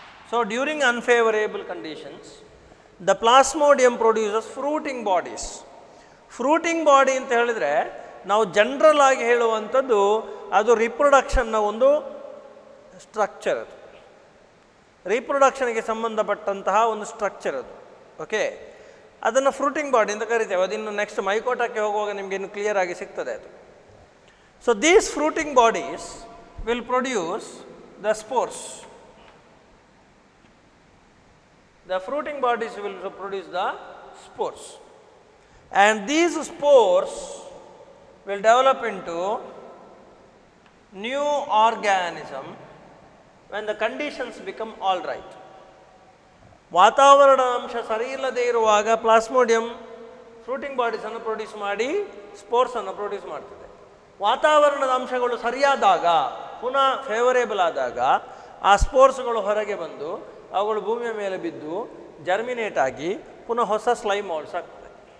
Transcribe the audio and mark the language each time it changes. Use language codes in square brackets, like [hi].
[en] So during unfavorable conditions, the plasmodium produces fruiting bodies. [kn] Fruiting body ಅಂತ ಹೇಳಿದರೆ ನಾವು general ಆಗಿ ಹೇಳುವಂಥದ್ದು ಅದು ರಿಪ್ರೊಡಕ್ಷನ್ನ ಒಂದು ಸ್ಟ್ರಕ್ಚರ್. ಅದು ರಿಪ್ರೊಡಕ್ಷನ್ಗೆ ಸಂಬಂಧಪಟ್ಟಂತಹ ಒಂದು ಸ್ಟ್ರಕ್ಚರ್ ಅದು. ಓಕೆ, ಅದನ್ನು ಫ್ರೂಟಿಂಗ್ ಬಾಡಿ ಅಂತ ಕರಿತೇವೆ. ಅದಿನ್ನು ನೆಕ್ಸ್ಟ್ ಮೈಕೋಟಕ್ಕೆ ಹೋಗುವಾಗ ನಿಮಗೆ ಇನ್ನು ಕ್ಲಿಯರ್ ಆಗಿ ಸಿಗ್ತದೆ ಅದು. [en] So these fruiting bodies will produce the spores. The fruiting bodies will produce the spores, and these spores will develop into new organism when the conditions become all right. [kn] ವಾತಾವರಣ ಅಂಶ ಸರಿ ಇಲ್ಲದೆ ಇರುವಾಗ ಪ್ಲಾಸ್ಮೋಡಿಯಂ ಫ್ರೂಟಿಂಗ್ ಬಾಡೀಸ್ ಅನ್ನು produce ಮಾಡಿ spores ಅನ್ನು produce ಮಾಡ್ತದೆ. ವಾತಾವರಣದ ಅಂಶಗಳು ಸರಿಯಾದಾಗ, ಪುನಃ ಫೇವರೇಬಲ್ ಆದಾಗ ಆ ಸ್ಪೋರ್ಸ್ಗಳು ಹೊರಗೆ ಬಂದು ಅವುಗಳು ಭೂಮಿಯ ಮೇಲೆ ಬಿದ್ದು ಜರ್ಮಿನೇಟ್ ಆಗಿ ಪುನಃ ಹೊಸ ಸ್ಲೈಮ್ ಮಾಲ್ಸ್ ಆಗ್ತದೆ.